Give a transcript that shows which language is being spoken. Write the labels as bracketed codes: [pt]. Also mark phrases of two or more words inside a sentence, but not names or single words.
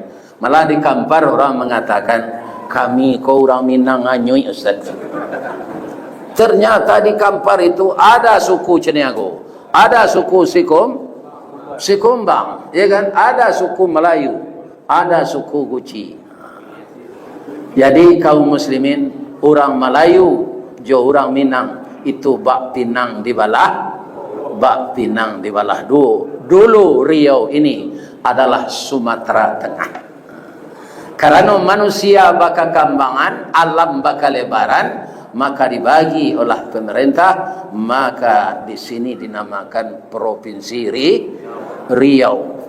[id] Malah di Kampar orang mengatakan, [min] kami kau orang Minang anyui [id] Ustaz. Ternyata di Kampar itu ada suku Ceniago, ada suku Sikumbang, ya kan? Ada suku Melayu, ada suku Guci. Jadi kaum muslimin, orang Melayu jo orang Minang itu [min] bak Pinang di balah, bak Pinang di balah [id] dulu Riau ini adalah Sumatera Tengah. Karena [min] manusia baka kambangan, alam baka lebaran, [id] maka dibagi oleh pemerintah, maka di sini dinamakan Provinsi Riau.